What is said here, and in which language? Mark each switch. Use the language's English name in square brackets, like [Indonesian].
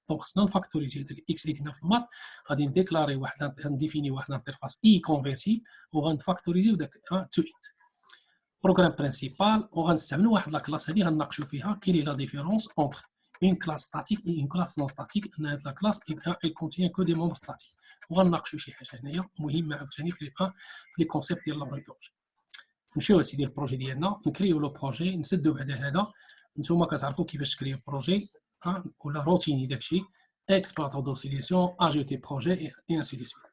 [Arabic] دونك خصنا نفاكتوريزي هاد الاكس اللي كنا في المات غادي نديكلاري واحد نديفيني واحد الانترفاس اي كونفيرتي وغنفاكتوريزيو داك تو انت بروغرام برينسيبال وغنستعملوا واحد لا كلاس هذه غنناقشوا فيها كاين لي لا ديفيرونس اونتر [French] une classe statique et une classe non statique. La classe elle contient que des membres statiques. [Arabic] وغنناقشوا شي حاجه هنايا مهمه عاوتاني في لي كونسيبت ديال لابريتورج. نمشيو اسيدي البروجي ديالنا نكريو لو بروجي نسدو بعد هذا. نتوما كتعرفوا كيفاش تكريو بروجي ولا روتيني داكشي اكسبلواتور دو سوليسيون اجوتي بروجي اي انسي دي سويت.